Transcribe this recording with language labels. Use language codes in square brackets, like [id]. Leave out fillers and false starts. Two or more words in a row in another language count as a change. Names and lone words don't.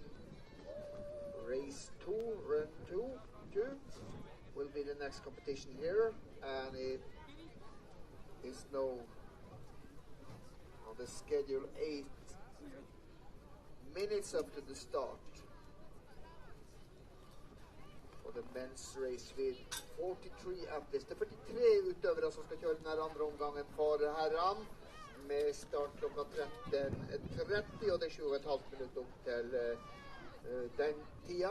[en] Race 2, run 2 will be the next competition here, and it is now on the schedule 8 minutes after the start for the men's race with 43 athletes. [no] Det er 43 utøvere som skal kjøre denne andre omgangen for herren, med start klokka 13:30, og det er 7,5 minutter opp til den tida.